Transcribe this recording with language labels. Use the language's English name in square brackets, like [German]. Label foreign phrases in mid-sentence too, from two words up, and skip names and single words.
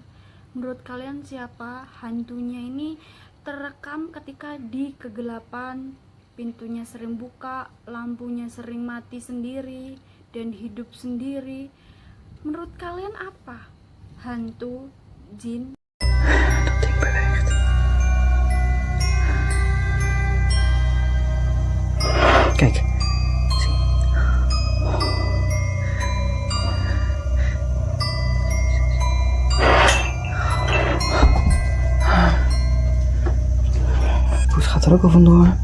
[Indonesian] Menurut kalian siapa? Hantunya ini terekam ketika di kegelapan, pintunya sering buka, lampunya sering mati sendiri dan hidup sendiri. Menurut kalian apa? Hantu, jin? [Dutch] Dat ding beweegt. Kijk. Zie. Poes gaat er ook al vandoor.